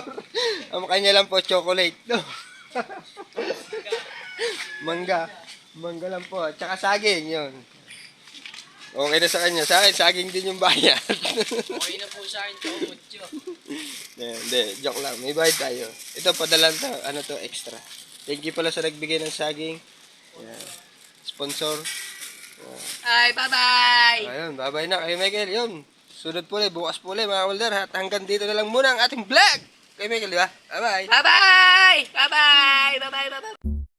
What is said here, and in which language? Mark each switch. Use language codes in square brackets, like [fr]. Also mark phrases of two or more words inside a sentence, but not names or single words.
[tl] Ang kanya lang po chocolate, no? Mangga. Mangga lang po. Tsaka saging, yun. Okay na sa kanya. Sa akin, saging din yung bayad. Okay na po sa akin, chomotyo. Hindi, joke lang. May bayad tayo. Ito, padalan to. Extra. [en] Thank you [tl] pala sa nagbigay ng saging. Yeah. Sponsor. Ay, bye-bye! Ayun, bye-bye na. Kay Michael, yun. Sunod po ulit, bukas po ulit, mga welder. At hanggang dito na lang muna ang ating vlog. Kay Michael, di ba? Bye-bye! [en] Bye-bye! Bye-bye! Bye-bye! Bye-bye!